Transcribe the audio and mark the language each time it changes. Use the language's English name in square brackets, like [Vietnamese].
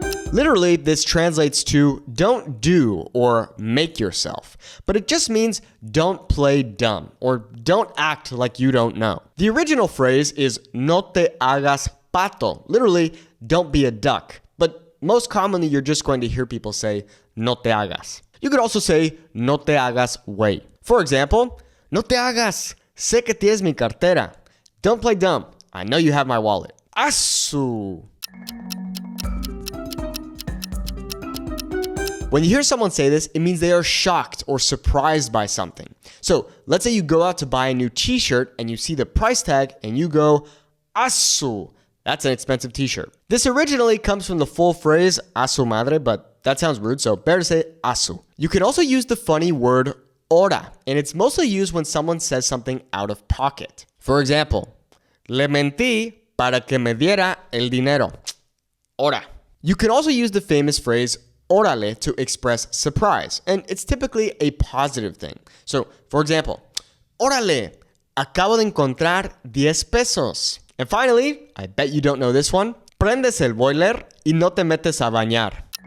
[English] Literally, this translates to don't do or make yourself, but it just means don't play dumb or don't act like you don't know. The original phrase is [Spanish] no te hagas pato, [English] literally don't be a duck, but most commonly you're just going to hear people say [Spanish] no te hagas. [English] You could also say [Spanish] no te hagas güey. [English] For example, [Spanish] no te hagas, sé que tienes mi cartera. [English] Don't play dumb, I know you have my wallet. Asu. When you hear someone say this, it means they are shocked or surprised by something. So let's say you go out to buy a new t-shirt and you see the price tag and you go, asu, that's an expensive t-shirt. This originally comes from the full phrase, [Spanish] a su madre, [English] but that sounds rude, so better to say asu. You can also use the funny word hora, and it's mostly used when someone says something out of pocket. For example, [Spanish] le mentí para que me diera el dinero. Hora. [English] You can also use the famous phrase, órale, to express surprise, and it's typically a positive thing. So, for example, [Spanish] órale, acabo de encontrar 10 pesos. [English] And finally, I bet you don't know this one, [Spanish] prendes el boiler y no te metes a bañar.